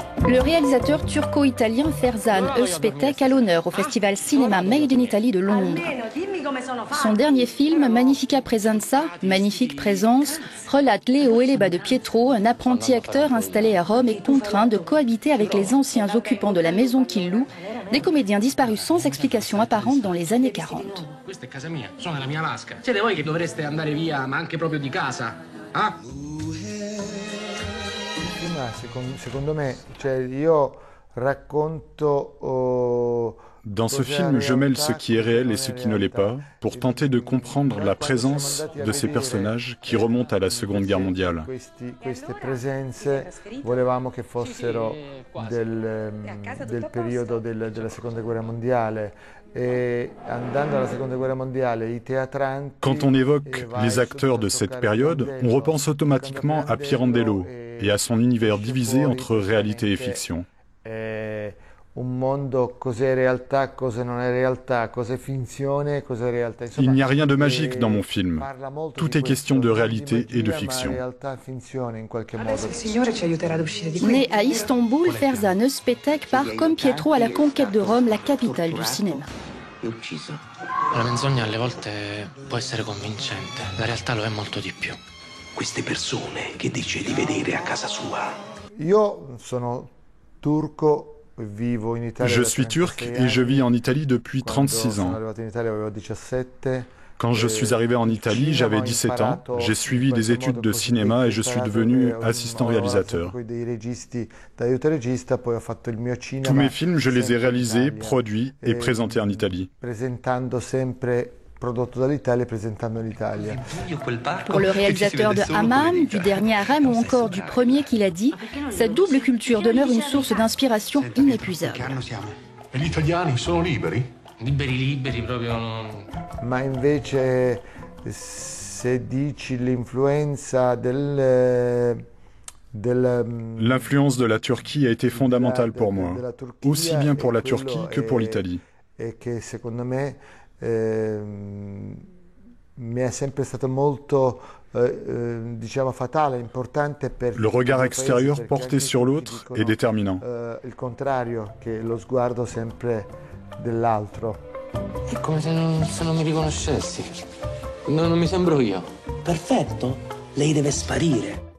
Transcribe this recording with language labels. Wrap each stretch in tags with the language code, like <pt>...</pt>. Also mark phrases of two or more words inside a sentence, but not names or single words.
<fr>Le réalisateur turco-italien Ferzan Özpetek a l'honneur au festival cinéma Made in Italy de Londres. Son dernier film, Magnifica Presenza, Magnifique Présence, relate les hauts et les bas de Pietro, un apprenti acteur installé à Rome et contraint de cohabiter avec les anciens occupants de la maison qu'il loue, des comédiens disparus sans explication apparente dans les années 40.</fr> <it>Questa è casa mia, sono nella mia vasca. Siete voi che dovreste andare via, ma anche proprio di casa? Ah? Secondo me, io racconto.</it> <fr>Dans ce film, je mêle ce qui est réel et ce qui ne l'est pas, pour tenter de comprendre la présence de ces personnages qui remontent à la Seconde Guerre mondiale.</fr> <it>Queste presenze volevamo che fossero del periodo della Seconda Guerra mondiale.</it> <fr>Quand on évoque les acteurs de cette période, on repense automatiquement à Pirandello et à son univers divisé entre réalité et fiction. Il n'y a rien de magique dans mon film. Tout est question de réalité et de fiction. Né à Istanbul, Ferzan Özpetek part comme Pietro à la conquête de Rome, la capitale du cinéma.</fr> <it>La menzogna alle volte può essere convincente, la realtà lo è molto di più. Queste persone che dice di vedere a casa sua. Io sono turco.</it> <fr>Je suis turc et je vis en Italie depuis 36 ans. Quand je suis arrivé en Italie, j'avais 17 ans, j'ai suivi des études de cinéma et je suis devenu assistant réalisateur. Tous mes films, je les ai réalisés, produits et présentés en Italie. Pour le réalisateur de Hammam, du dernier Harem ou encore du premier qu'il a dit, cette double culture demeure une source d'inspiration inépuisable.</fr> <it>Gli italiani sono liberi? Liberi proprio. Ma invece se dici l'influenza</it> <fr>L'influence de la Turquie a été fondamentale pour moi, aussi bien pour la Turquie que pour l'Italie. Le regard extérieur porté sur l'autre est déterminant.</fr> <it>Il contrario, che lo sguardo sempre dell'altro. È come se non mi riconoscessi. Non mi sembro io. Perfetto, lei deve sparire.</it>